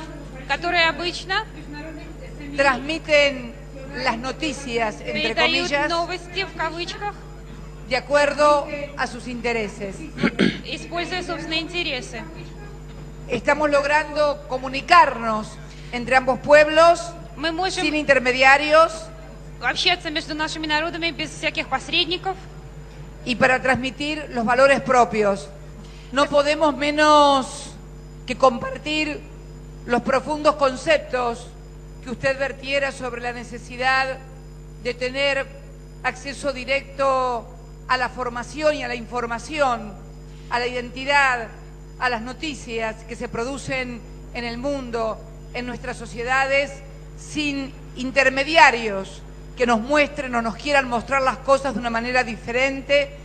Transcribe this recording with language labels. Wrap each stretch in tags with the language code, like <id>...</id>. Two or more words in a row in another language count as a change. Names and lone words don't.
<es>transmiten las noticias, entre comillas, de acuerdo a sus intereses. Estamos logrando comunicarnos entre ambos pueblos sin intermediarios</es> <ru>общаться между нашими народами без всяких посредников.</ru> <es>Y para transmitir los valores propios. No podemos menos que compartir los profundos conceptos que usted vertiera sobre la necesidad de tener acceso directo a la formación y a la información, a la identidad, a las noticias que se producen en el mundo, en nuestras sociedades, sin intermediarios que nos muestren o nos quieran mostrar las cosas de una manera diferente.</es>